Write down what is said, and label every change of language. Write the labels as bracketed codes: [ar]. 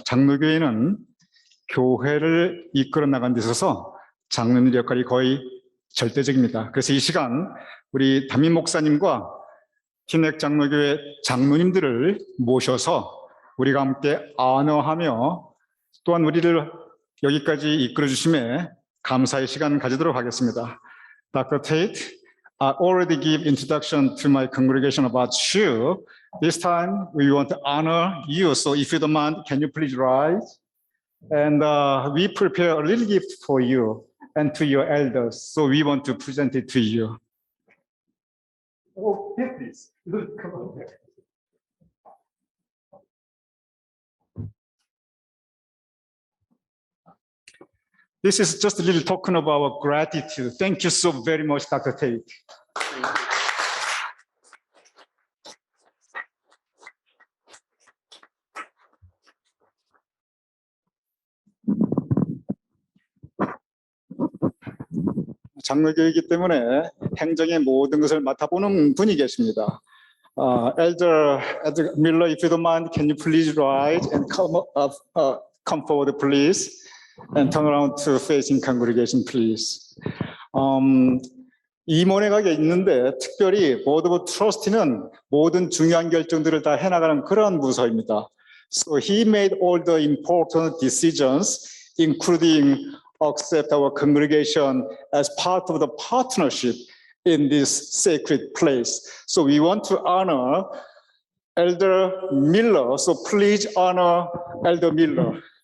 [ko] 장로교회는 교회를 이끌어 나가는 데 있어서 장로님의 역할이 거의 절대적입니다. 그래서 이 시간 우리 담임 목사님과 티넥 장로교회 장로님들을 모셔서 우리가 함께 안어하며 또한 우리를 여기까지 이끌어 주심에 감사의 시간 가지도록 하겠습니다. [en] Dr. Tate, I already give introduction to my congregation about you. This time we want to honor you. So if you don't mind, can you please rise? And we prepare a little gift for you and to your elders. So we want to present it to you. Oh, here, please. Come on. This is just a little token of our gratitude. Thank you so very much, Dr. Tate. [ko] 장로교이기 때문에 행정의 모든 것을 맡아보는 분이 계십니다. [en] Elder Miller, if you don't mind, can you please rise and come forward, please, and turn around to facing congregation, please. [ko] 임원회가 있는데 특별히 Board of Trustee는 모든 중요한 결정들을 다 해나가는 그런 부서입니다. [en] So he made all the important decisions, including accept our congregation as part of the partnership in this sacred place. So we want to honor Elder Miller. So please honor Elder Miller.